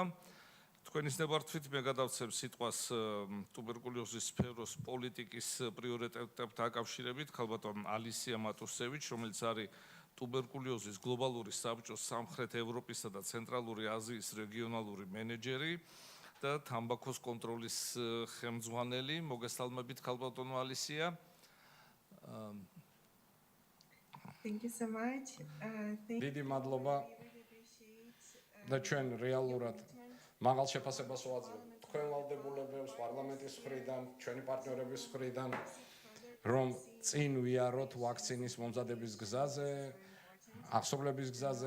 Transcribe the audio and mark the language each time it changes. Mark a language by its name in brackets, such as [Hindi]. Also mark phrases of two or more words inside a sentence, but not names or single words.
[Georgian] თქვენის ნებართვით მე გადავცემ სიტყვას ტუბერკულოზის სფეროს პოლიტიკის პრიორიტეტებთან დაკავშირებით ქალბატონ ალისია მატუსევიჩ, რომელიც არის ტუბერკულოზის გლობალური საბჭოს სამხრეთ ევროპისა და ცენტრალური აზიის რეგიონალური მენეჯერი და თამბაქოს კონტროლის ხელმძღვანელი. მოგესალმებით ქალბატონო ალისია. [English] Thank you so much. [Georgian] დიდი მადლობა და ჩვენ რეალურად მაღალ შეფასებას ვაძლევთ თქვენ ვალდებულებებს პარლამენტის მხრიდან, ჩვენი პარტნიორების მხრიდან, რომ წინ ვიაროთ ვაქცინის მომზადების გზაზე, აღსრულების გზაზე.